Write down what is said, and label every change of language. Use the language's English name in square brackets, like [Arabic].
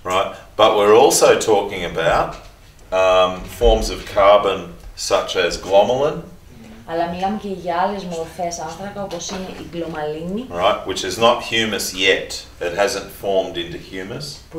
[English] Right, but we're also talking about forms of carbon such as glomalin. [Greek] Αλλά μιλάμε και για άλλες μορφές άνθρακα, όπως είναι η γκλωμαλίνη, [English] Right, which is not humus yet. It hasn't formed into humus.